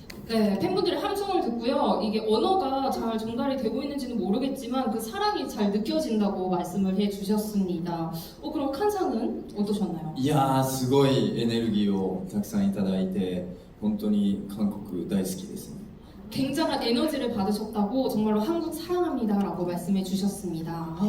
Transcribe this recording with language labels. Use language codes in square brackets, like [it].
[ko] 네, 팬분들의 함성을 듣고요. 이게 언어가 잘 전달이 되고 있는지는 모르겠지만 그 사랑이 잘 느껴진다고 말씀을 해주셨습니다. 그럼 칸상은 어떠셨나요? [ja] いやーすごいエネルギーをたくさんいただいて本当に韓国大好きですね [ko] 굉장한 에너지를 받으셨다고 정말로 한국 사랑합니다라고 말씀해 주셨습니다.